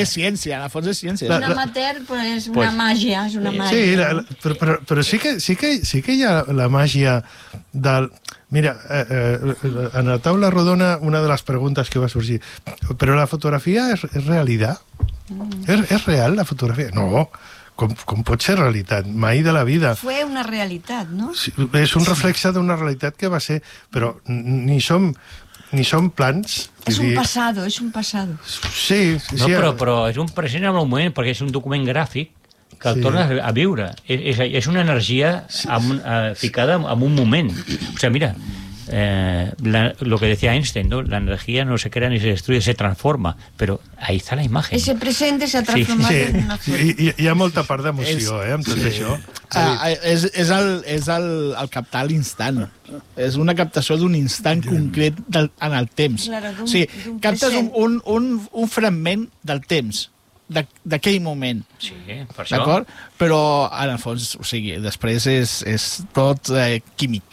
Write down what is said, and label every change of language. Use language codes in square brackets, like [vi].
[ca] És ciència, a la fons és ciència. És una màgia. Sí, però sí que hi ha la màgia del... Mira, en la taula rodona, una de les preguntes que va sorgir, però la fotografia és realitat? [es] ¿Es real la fotografía? No, ¿cómo puede ser realidad? [ca] Mai de la vida. [es] Fue una realidad, ¿no? Sí, es un reflexo de una realidad que va a ser, pero ni son plans. Es un pasado. Sí, sí. [ca] No, però és un present en un moment, perquè és un document gràfic que el tornes a viure. És una energia ficada en un moment. [es] O sea, mira... lo que decía Einstein, ¿no? La energía no se crea ni se destruye, se transforma, pero ahí está la imagen. Ese presente se ha transformado en una foto. Y hay mucha parte de emoción, ¿eh? Entonces, sí. Eso. [ca] És el captar l'instant. És una captació d'un instant concret en el temps. [es] Claro, [ca] o sigui, captes un fragment del temps, d'aquell moment. Sí, per això. D'acord? Però, en el fons, o sigui, després és tot químic.